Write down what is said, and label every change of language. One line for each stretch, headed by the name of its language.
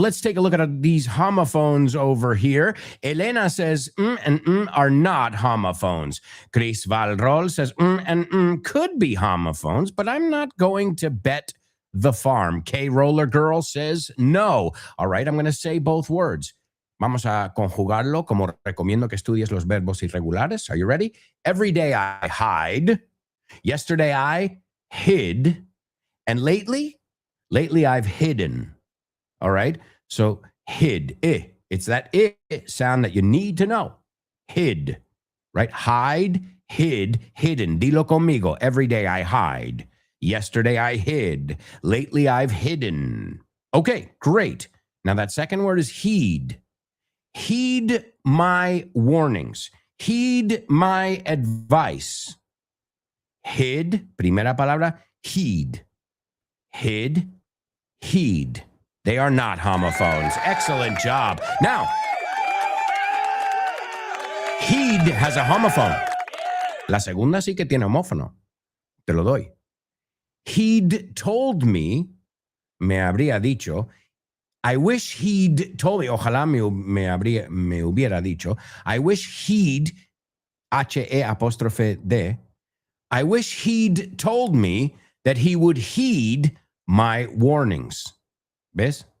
English: Let's take a look at these homophones over here. Elena says and are not homophones. Chris Valrol says and could be homophones, but I'm not going to bet the farm. K Roller Girl says no. All right, I'm going to say both words.
Spanish: Vamos a conjugarlo como recomiendo que estudies los verbos irregulares.
English: Are you ready? Every day I hide. Yesterday I hid. And lately I've hidden. All right? So hid. It's that sound that you need to know. Hid. Right? Hide, hid, hidden.
Spanish: Dilo conmigo.
English: Every day I hide. Yesterday I hid. Lately I've hidden. Okay, great. Now that second word is heed. Heed my warnings. Heed my advice. Hid,
Spanish: primera palabra.
English: heed. Hid, heed. They are not homophones. Excellent job. Now, heed has a homophone.
Spanish: La segunda sí que tiene homófono. Te lo doy.
English: He'd told me,
Spanish: me habría dicho,
English: I wish he'd told me,
Spanish: ojalá me hubiera dicho,
English: I wish he'd, H-E-apóstrofe-D, I wish he'd told me that he would heed my warnings.
Spanish: ¿Ves?